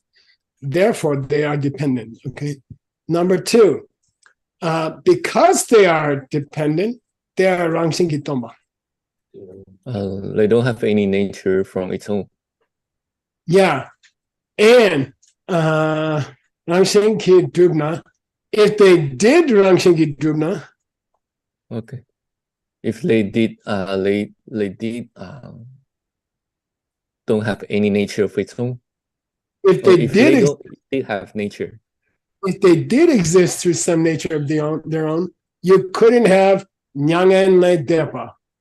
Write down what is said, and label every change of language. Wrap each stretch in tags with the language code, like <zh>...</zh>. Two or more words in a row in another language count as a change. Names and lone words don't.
<en>Therefore, they are dependent. Okay. Number 2, because they are dependent, they are</en> <bo>རང་བཞིན་སྟོང་པ.</bo> <en>They don't have any nature from its own. Yeah, and</en> <bo>རང་བཞིན་གྱིས་གྲུབ་ན.</bo> <en>If they did</en> <bo>རང་བཞིན་གྱིས་གྲུབ་ན,</bo> <en>okay. If they did, don't have any nature of its own. If they did have nature. If they did exist through some nature of their own, you couldn't have</en> <bo>མྱ་ངན་ལས་འདས་པ.</bo>